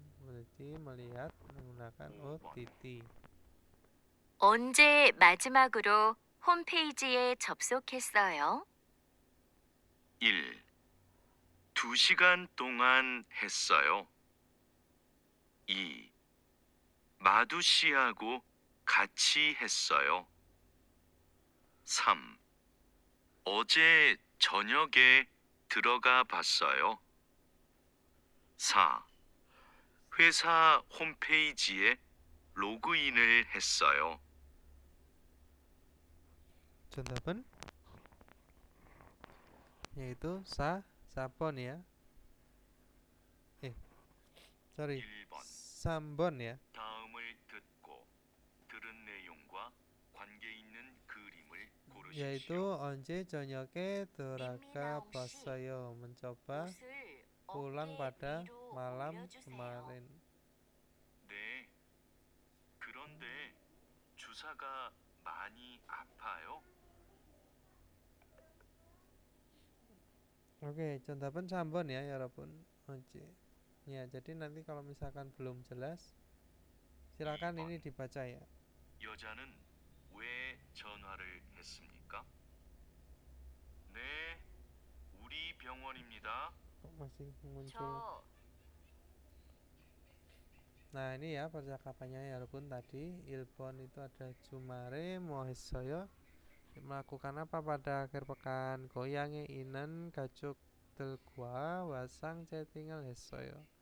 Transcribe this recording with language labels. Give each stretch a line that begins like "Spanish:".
Indonesian: berarti melihat menggunakan OTT.
Korean: 언제 마지막으로 홈페이지에 접속했어요? 1. 2시간 동안 했어요. 2. 마두 씨하고 같이 했어요. 3. 어제 저녁에 들어가 봤어요. 4. 회사 홈페이지에 로그인을 했어요. 정답은 yaitu 4번 ya.
English: Sorry.
Korean: 1번. 3번 ya. 다음을 듣고 들은 내용과 관계 있는 그림을 고르십시오. Yaitu 언제 저녁에 들어가 봤어요.
Indonesian: mencoba pulang pada malam kemarin.
Korean: 네. 그런데 주사가 많이 아파요?
Indonesian: Oke, contohnya 3번 ya, 여러분. Ya, jadi nanti kalau misalkan belum jelas, silakan ini dibaca ya.
Korean: 여자는 왜 전화를 했습니까? 네, 우리 병원입니다.
Indonesian: Kok masih muncul?
Korean: 저
Indonesian: Nah, ini ya percakapannya ya, walaupun tadi 1번 itu ada
Korean: 주말에 뭐 했어요?
Indonesian: Melakukan apa pada akhir pekan?
Korean: 고향에 있는 가족 들과 wasang chatting을 했어요.